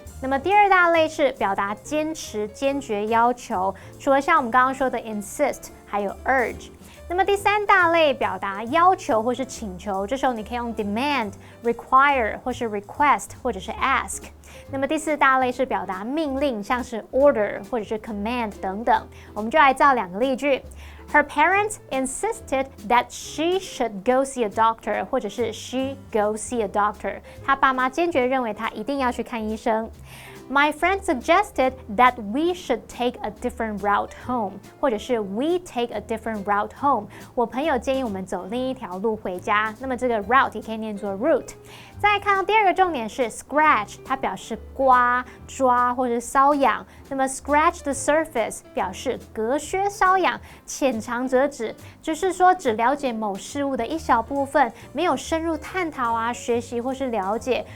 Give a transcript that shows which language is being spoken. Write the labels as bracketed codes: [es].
[zh] 那么第二大类是表达坚持、坚决要求，除了像我们刚刚说的 insist， 还有 urge。那么第三大类表达要求或是请求，这时候你可以用 demand、require 或是 request 或者是 ask。那么第四大类是表达命令，像是 order 或者是 command 等等。我们就来造2个例句。 [en] Her parents insisted that she should go see a doctor， [zh] 或者是 [en] she go see a doctor。 [zh] 她爸妈坚决认为她一定要去看医生。 [en] My friend suggested that we should take a different route home， [zh] 或者是 [en] we take a different route home。 [zh] 我朋友建议我们走另一条路回家。那么这个 route 也可以念作 route。再来看到第2个重点是 scratch， 它表示刮、抓或是瘙痒。那么 scratch the surface 表示隔靴搔痒，浅尝辄止，就是说只了解某事物的一小部分，没有深入探讨啊、学习或是了解。